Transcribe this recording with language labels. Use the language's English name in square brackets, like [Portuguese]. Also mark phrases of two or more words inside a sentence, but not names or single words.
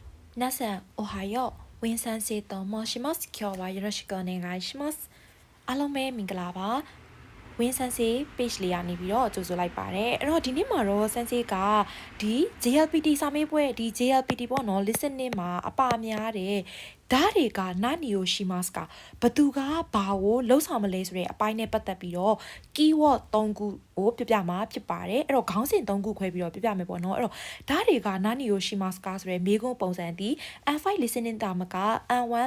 [Japanese] 皆さんおはよう。ウィン先生と申します。今日はよろしくお願いします。 [Burmese] အားလုံးပဲမင်္ဂလာပါ။ Win Sensei page လေးကနေပြီးတော့ကြိုဆိုလိုက်ပါတယ်။အဲ့တော့ဒီနေ့မှာတော့ Sensei ကဒီ JLPT စာမေးပွဲဒီ JLPT ပေါ့နော် listening မှာအပါများတဲ့ဓာတ်တွေက [Japanese] 何をしますか [Burmese] ဘသူကဘာကိုလှုပ်ဆောင်မလဲဆိုတဲ့အပိုင်းနဲ့ပတ်သက်ပြီးတော့ keyword 3ခုကိုပြပြမှာဖြစ်ပါတယ်အဲ့တော့ခေါင်းစဉ်3ခုခွဲပြီးတော့ပြပြမယ်ပေါ့နော်အဲ့တော့ဓာတ်တွေက [Japanese] 何をしますか [Burmese] ဆိုတဲ့မေးခွန်းပုံစံဒီ N5 listening တာမက N1